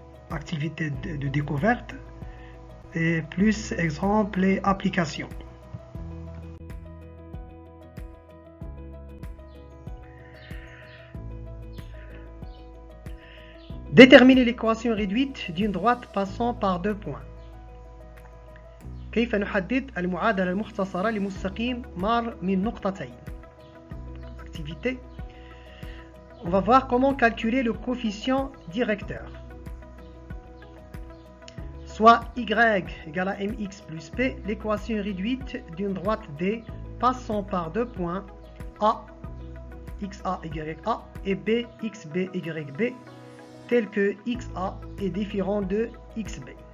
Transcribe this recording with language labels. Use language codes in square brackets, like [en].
[fr] Activité de découverte et plus exemples et applications. Déterminer l'équation réduite d'une droite passant par deux points. [ar] كيف نحدد المعادلة المختصرة لمستقيم مار من نقطتين. [fr] Activité. On va voir comment calculer le coefficient directeur. Soit y égale à mx plus p, l'équation réduite d'une droite D passant par deux points A, xa, ya et B, xb, yb, tel que xa est différent de xb.